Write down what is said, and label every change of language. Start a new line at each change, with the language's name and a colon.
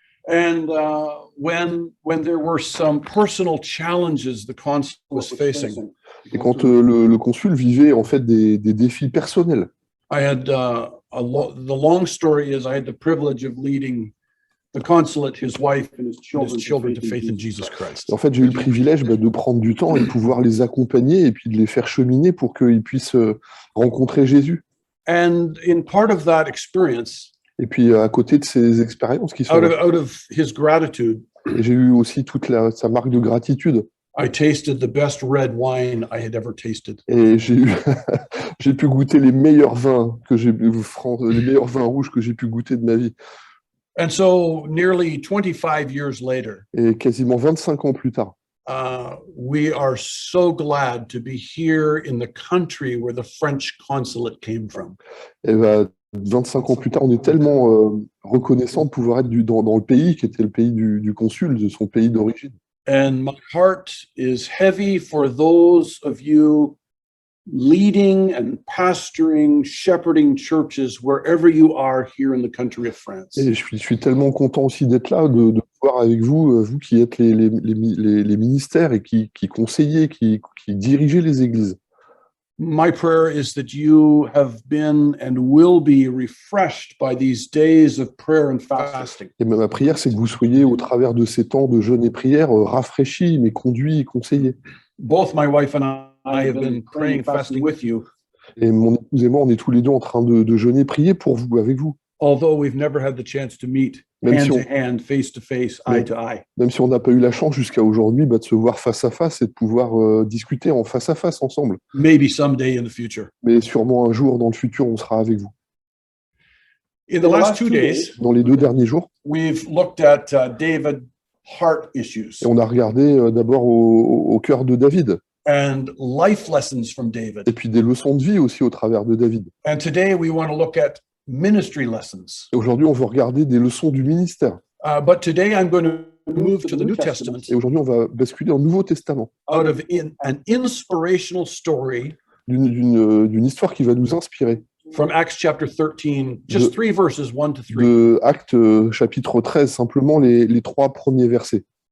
English: And when there were some personal challenges the consul was facing.
French: Et quand le consul vivait en fait des défis personnels.
English: I had the long story is I had the privilege of leading the consulate, his wife, and his children to faith in Jesus Christ.
French: En fait, j'ai eu le privilège de prendre du temps et de pouvoir les accompagner et puis de les faire cheminer pour qu'ils puissent rencontrer Jésus.
English: And in part of that experience,
French: et puis à côté de ces expériences qui sont
English: out of his gratitude,
French: j'ai eu aussi toute sa marque de gratitude.
English: I tasted the best red wine I had ever tasted.
French: Et j'ai pu goûter les meilleurs vins les meilleurs vins rouges que j'ai pu goûter de ma vie.
English: And so, nearly 25 years later,
French: et quasiment 25 ans plus tard,
English: we are so glad to be here in the country where the French consulate came from.
French: Et 25 ans plus tard, on est tellement reconnaissant de pouvoir être dans le pays qui était le pays du consul, de son pays d'origine.
English: And my heart is heavy for those of you leading and pastoring, shepherding churches wherever you are here in the country of France.
French: Et je suis tellement content aussi d'être là, de voir avec vous, vous qui êtes les ministères et qui conseillez, qui dirigez les églises.
English: My prayer is that you have been and will be refreshed by these days of prayer and fasting.
French: Et ma prière, c'est que vous soyez, au travers de ces temps de jeûne et prière, rafraîchis, mais conduits et conseillés.
English: Both my wife and I have been praying and fasting with you,
French: Et mon épouse et moi, on est tous les deux en train de jeûner et prier pour vous, avec vous.
English: although we've never had the chance to meet
French: Même
English: hand
French: si
English: to
French: on-
English: hand, face to face, eye to eye.
French: Même si on n'a pas eu la chance jusqu'à aujourd'hui de se voir face à face et de pouvoir discuter en face à face ensemble.
English: Maybe someday in the future.
French: Mais sûrement un jour dans le futur, on sera avec vous.
English: In the last 2 days,
French: Dans les 2 derniers jours,
English: we've looked at David heart issues
French: et on a regardé d'abord au cœur de David,
English: and life lessons from David.
French: et puis des leçons de vie aussi au travers de David.
English: And today we want to look at ministry lessons.
French: Et aujourd'hui, on va regarder des leçons du ministère.
English: But today I'm going to move to the New Testament
French: Et aujourd'hui, on va basculer au Nouveau Testament,
English: out of an inspirational story
French: d'une histoire qui va nous inspirer,
English: from Acts chapter 13, just 3 verses, 1 to 3.
French: de Actes chapitre 13, simplement les 3 premiers versets.